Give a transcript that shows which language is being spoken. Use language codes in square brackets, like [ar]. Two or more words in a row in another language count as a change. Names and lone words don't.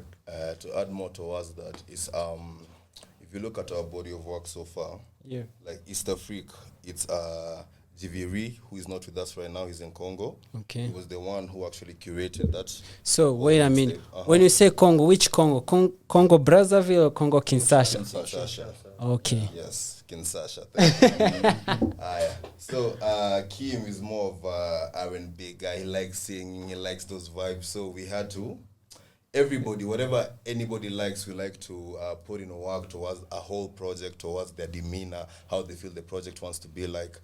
[en] To add more towards that is, if you look at our body of work so far, like East Afrique, it's GV, who is not with us right now, he's in Congo. Okay. He was the one who actually curated that. So, wait a minute. When you say Congo, which Congo? Congo Brazzaville or Congo Kinshasa? Kinshasa. Okay. Yes, Kinshasa. So, Kim is more of a R&B guy. He likes singing, he likes those vibes. So, we had to, everybody, whatever anybody likes, we like to put in work towards a whole project, towards their demeanor, how they feel the project wants to be like.